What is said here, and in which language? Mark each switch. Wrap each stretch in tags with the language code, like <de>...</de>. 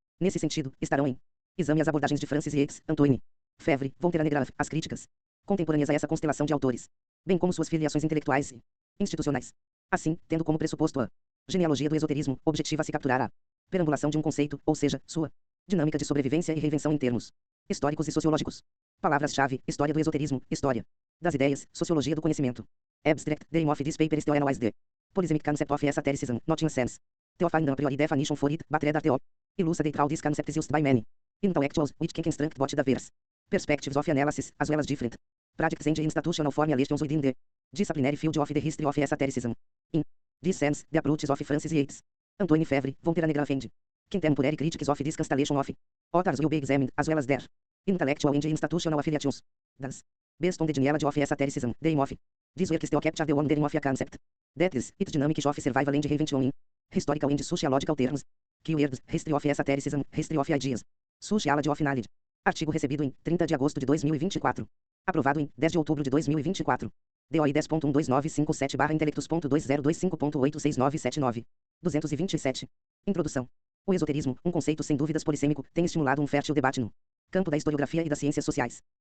<pt>Nesse sentido, estarão em exame as abordagens de Francis Yates, Antoine Fevre, von Negrave, as críticas contemporâneas a essa constelação de autores, bem como suas filiações intelectuais e institucionais. Assim, tendo como pressuposto a genealogia do esoterismo, objetiva-se capturar a perambulação de um conceito, ou seja, sua dinâmica de sobrevivência e reinvenção em termos históricos e sociológicos. Palavras-chave: história do esoterismo, história das ideias, sociologia do conhecimento.</pt> <en>Abstract: the aim of this paper is to analyze the polysemic concept of esotericism, not in sense to find a priori definition for it, but rather to elucidate how this concept is used by many intellectuals, which can construct both diverse perspectives of analysis, as well as different practices and institutional formulations within the disciplinary field of the history of esotericism. In this sense, the approaches of Francis Yates, Antoine Fevre, von Negrave and contemporary critics of this constellation of authors will be examined, as well as their intellectual and institutional affiliations. Thus, based on the genealogy of esotericism, the aim of this work is to capture the wondering of a concept that is its dynamic of survival and reinvention in historical and sociological terms. Keywords: history of esotericism, history of ideas, sociology of knowledge.</en> <pt>Artigo recebido em 30 de agosto de 2024. Aprovado em 10 de outubro de 2024. DOI 10.12957/intelectus.2025.86979. 227. Introdução. O esoterismo, um conceito sem dúvidas polissêmico, tem estimulado um fértil debate no campo da historiografia e das ciências sociais.</pt>